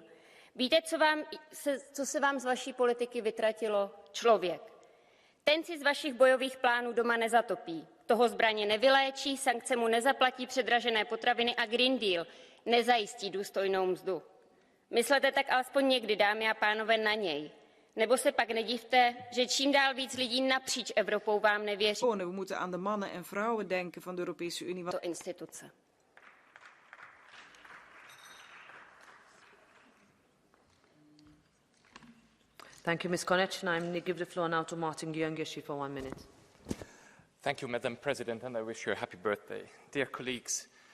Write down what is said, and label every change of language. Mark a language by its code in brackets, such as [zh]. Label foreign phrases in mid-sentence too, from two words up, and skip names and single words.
[cs] Víte, co se vám z vaší politiky vytratilo? Člověk. Ten si z vašich bojových plánů doma nezatopí. Toho zbraně nevyléčí, sankce mu nezaplatí předražené potraviny a Green Deal nezajistí důstojnou mzdu. Myslete tak alespoň někdy, dámy a pánové, na něj. Nebo se pak nedivte, že čím dál víc lidí napříč Evropou vám nevěří. [nl] We moeten aan de mannen en vrouwen denken van de Europese Unie. [cs] To instituce. [en] Thank you, Ms. Konečná. I'm going to give the floor now to Martin Gyöngyösi for 1 minute. Thank you, Madam President, and I wish you a happy birthday.